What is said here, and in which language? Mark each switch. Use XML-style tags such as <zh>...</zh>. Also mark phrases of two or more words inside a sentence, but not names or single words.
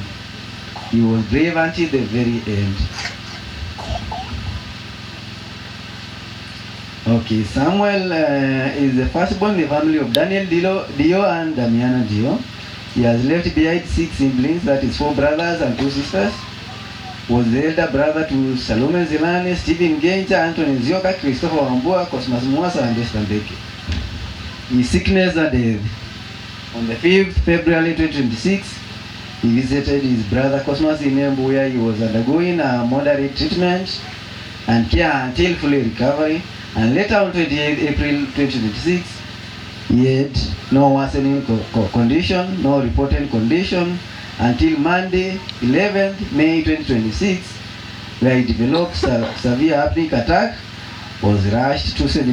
<en>He was brave until the very end. Okay, Samuel is the firstborn in the family of Daniel Dio and Damiana Dio. He has left behind 6 siblings, that is 4 brothers and 2 sisters. Was the elder brother to Salome Zilani, Stephen Genja, Anthony Zioka, Christopher Wambua, Cosmas Mwasa, and Esther Mbeki. His sickness and death. On the 5th February 2026, he visited his brother Cosmas in Embu, where he was undergoing a moderate treatment and care until fully recovery. And later on 28th April 2026, Yet, no worsening condition, no reported condition until Monday, 11th May 2026, where he developed severe apneic attack, was rushed to St.</en>